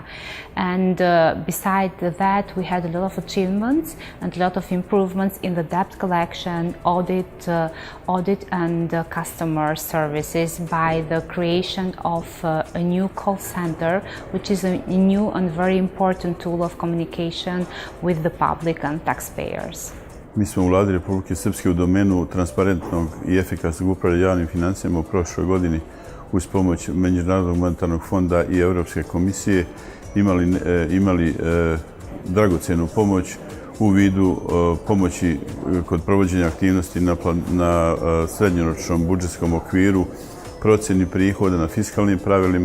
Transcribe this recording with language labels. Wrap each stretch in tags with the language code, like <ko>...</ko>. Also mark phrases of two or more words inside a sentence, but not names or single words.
<en>And beside that, we had a lot of achievements and a lot of improvements in the debt collection, audit and customer services by the creation of a new call center, which is a new and very important tool of communication with the public and taxpayers.</en> <sr>Mi smo u Vladi Republike Srpske u domenu transparentnog i efikasnog upravljanja javnim financijama u prošloj godini uz pomoć Međunarodnog monetarnog fonda i Europske komisije imali dragocjenu pomoć u vidu pomoći kod provođenja aktivnosti na srednjoročnom budžetskom okviru, procjeni prihoda, na fiskalnim pravilima.</sr>